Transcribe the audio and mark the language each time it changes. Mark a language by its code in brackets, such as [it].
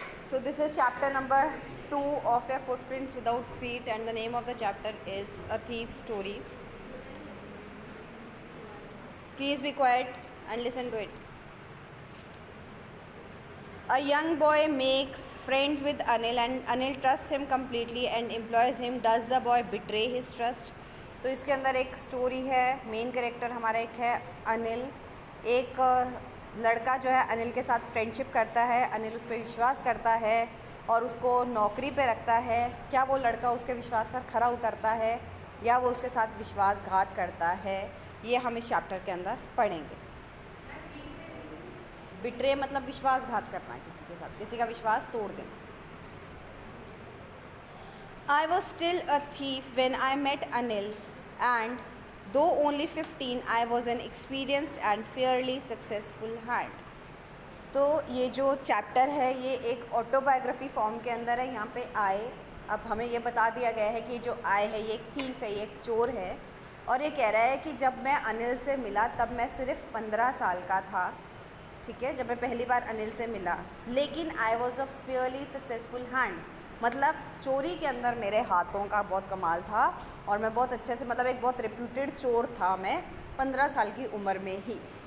[en] So this is chapter number 2 of A Footprints Without Feet, and the name of the chapter is A Thief's Story. Please be quiet and listen to it. A young boy makes friends with Anil and Anil trusts him completely and employs him. Does the boy betray his trust? [hi] तो इसके अंदर एक story है. Main character हमारा एक है अनिल. एक लड़का जो है अनिल के साथ फ्रेंडशिप करता है. अनिल उस पर विश्वास करता है और उसको नौकरी पे रखता है. क्या वो लड़का उसके विश्वास पर खरा उतरता है या वो उसके साथ विश्वासघात करता है, ये हम इस चैप्टर के अंदर पढ़ेंगे. बिट्रे मतलब विश्वासघात करना है किसी के साथ, किसी का विश्वास तोड़ देना. [en] I was still a thief when I met Anil, and though only 15, I was an experienced and fairly successful hand. [hi] तो ये जो चैप्टर है ये एक ऑटोबायोग्राफी फॉर्म के अंदर है. यहाँ पे आए, अब हमें ये बता दिया गया है कि जो आए है ये एक थीफ है, ये एक चोर है. और ये कह रहा है कि जब मैं अनिल से मिला तब मैं सिर्फ 15 साल का था. ठीक है, जब मैं पहली बार अनिल से मिला. लेकिन [en] I was a fairly successful hand, [hi] मतलब चोरी के अंदर मेरे हाथों का बहुत कमाल था और मैं बहुत अच्छे से, मतलब एक बहुत रिप्यूटेड चोर था मैं 15 साल की उम्र में ही.